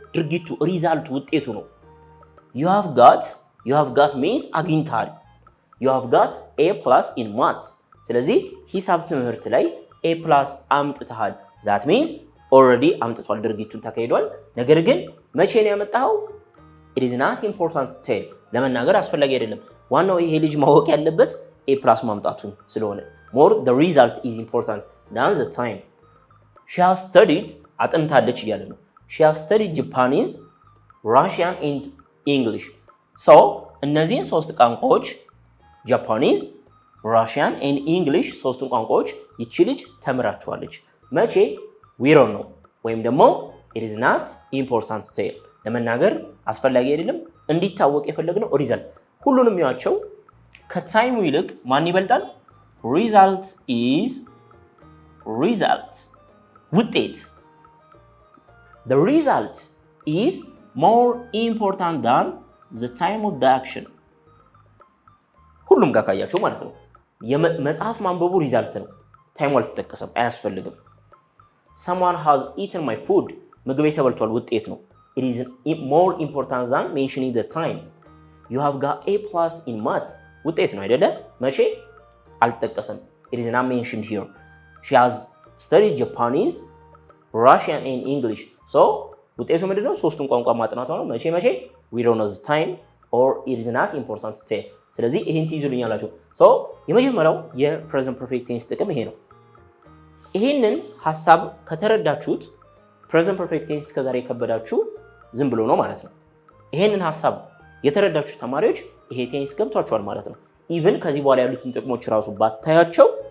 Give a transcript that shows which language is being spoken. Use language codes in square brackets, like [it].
[am] ድርጊቱ ሪዛልቱ ውጤቱ ነው። [en] you have got means [am] አግኝተሃል። [en] you have got A+ in maths [am] ስለዚህ ሂሳብ ትምህርት ላይ A+ አምጥተሃል። [en] that means already [am] አምጥቷል፣ ድርጊቱን ተካሂዷል። ነገር ግን መቼ ነው ያመጣው? [en] it is not important to tell [am] ለመናገር አስፈላጊ አይደለም። ዋናው ይሄ ልጅ ማወቅ ያለበት A+ ማምጣቱን ስለሆነ [en] more the result is important than the time she has studied [am] አጥንታለች እያለ ነው። [en] she has studied Japanese Russian and English so [am] እነዚህን ሶስት ቋንቋዎች [en] Japanese Russian and English [am] ሶስቱን ቋንቋዎች ይቺ ልጅ ተምራቸዋለች። መቼ? [en] we don't know [am] ወይም ደግሞ [en] it is not important to tell [am] ለመናገር አስፈላጊ አይደለም። እንዲታወቅ የፈለግነው ሪዛልት ሁሉንም ያቸው ከታይሙ ይልቅ ማን ይበልጣል? [en] result is result ውጤት the result is more important than the time of the action [am] ሁሉም ጋር ካያችሁ ማለት ነው። የመጽሐፍ ማንበቡ ሪዛልት ነው። ታይሙ አልተጠቀሰም፣ አያስፈልግም። [en] someone has eaten my food [am] ምግቤ ተበልቷል ውጤት ነው። [en] it is more important than mentioning the time you have got A+ in maths [am] ውጤት ነው አይደለ? መቼ? አልተጠቀሰም። [en] it is not mentioned here she has studied Japanese Russian and English so [am] ውጤቱ ምንድነው? ሶስቱን ቋንቋ ማጥናቷ ነው። መቼ? [en] we don't know the time or it is not important to tell [am] ስለዚህ ይሄን ትይዙልኛላችሁ። so የመጀመሪያው የፕሬዘንት ፐርፌክት ቴንስ ጥቅም ይሄ ነው። ይሄንን ሐሳብ ከተረዳችሁት ፕሬዘንት ፐርፌክት ቴንስ ከዛሬ የከበዳችሁ ዝም ብሎ ነው ማለት ነው። ይሄንን ሐሳብ የተረዳችሁ ተማሪዎች ይሄ ቴንስ ገብቷችኋል ማለት ነው። ኢቭን ከዚህ በኋላ ያሉትን ጥቅሞች ራሱ ባታያቸው